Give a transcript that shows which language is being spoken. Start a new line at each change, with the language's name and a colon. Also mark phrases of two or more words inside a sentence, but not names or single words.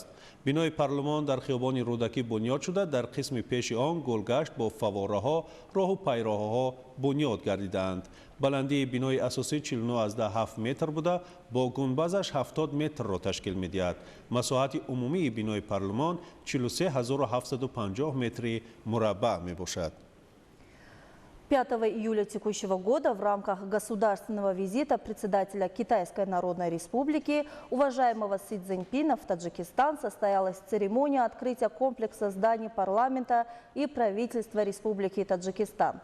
Persian: بینای پارلمان در خیابان رودکی بنیاد شده، در قسم پیش آن گلگشت با فواره‌ها، راه و پیراهه‌ها بنیاد گردیدند. بلندی بینای اساسی 49.7 متر بوده، با گنبدش 70 متر را تشکیل می‌دهد. مساحت عمومی بینای پارلمان 43750 متر مربع میباشد.
Russian: 5 июля текущего года в рамках государственного визита председателя Китайской Народной Республики, уважаемого Си Цзиньпина, в Таджикистан состоялась церемония открытия комплекса зданий парламента и правительства Республики Таджикистан.